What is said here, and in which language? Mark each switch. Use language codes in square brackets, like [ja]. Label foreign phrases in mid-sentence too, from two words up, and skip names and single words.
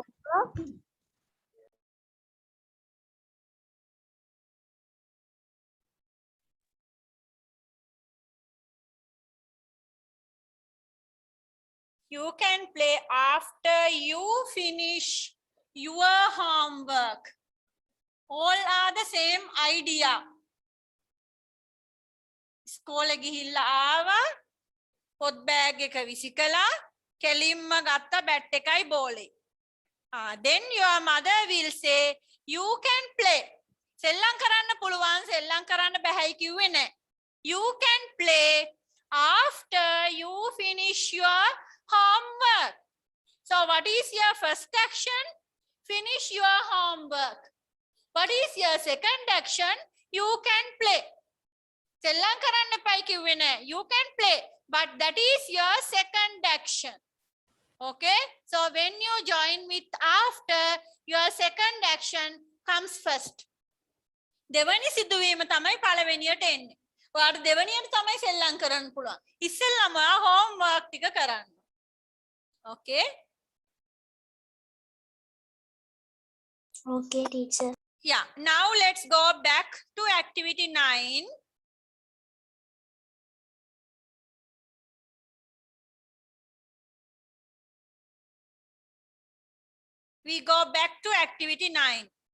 [en] You can play after you finish your homework. All are the same idea. [si] ස්කෝලේ ගිහිල්ලා ආවා, පොත් බෑග් එක විසිකලා, කෙලින්ම ගත්ත බැට් එකයි බෝලේ. [en] Then your mother will say, you can play. [si] සෙල්ලම් කරන්න පුළුවන්, සෙල්ලම් කරන්න බැහැයි කිව්වේ නෑ. [en] You can play after you finish your homework. So what is your first action? Finish your homework. What is your second action? You can play. සෙල්ලම් කරන්න එපයි කිව්වේ නෑ. You can play. But that is your second action. Okay? So when you join with after, your second action comes first. [si] දෙවනි සිදුවීම තමයි පළවෙනියට එන්නේ. ඔයාට දෙවනියට තමයි සෙල්ලම් කරන්න පුළුවන්. ඉස්සෙල්ලාම homework ටික කරන්න. [en] Okay? Okay, teacher. Yeah. Now let's go back to activity 9. We go back to activity 9.